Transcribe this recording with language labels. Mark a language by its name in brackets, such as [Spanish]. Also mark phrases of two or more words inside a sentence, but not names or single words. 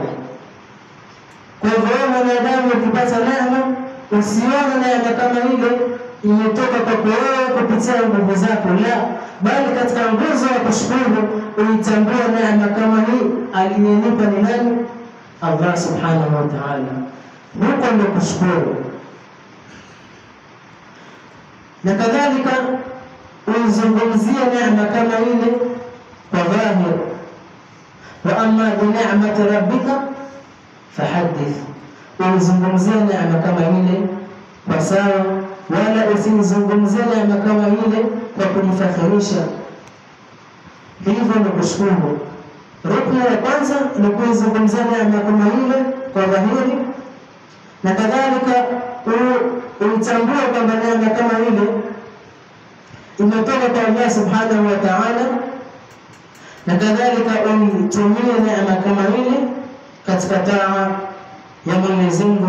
[Swahili] Kwa hivyo mwanadamu ukipata neema, usione neema kama ile imetoka kwa wewe kupitia nguvu zako, la, bali katika nguzo ya kushukuru uitambue neema kama hii aliyenipa ni nani? [Arabic] الله سبحانه وتعالى. [Swahili] Huko ndio kushukuru. Na kadhalika uizungumzie neema kama ile kwa dhahir, [Arabic] وأما بنعمة ربك فحدث. [Swahili] Uizungumzie neema kama ile kwa sawa, wala usizungumzie neema kama ile kwa kujifakhirisha. Hivyo ndio kushukuru. Rukni ya kwanza ni kuizungumzia neema kama ile kwa dhahiri, na kadhalika uitambue kwamba neema kama ile imetoka kwa Allah [Arabic] سبحانه وتعالى, [Swahili] na kadhalika uitumie neema kama ile katika taa ya Mwenyezi Mungu.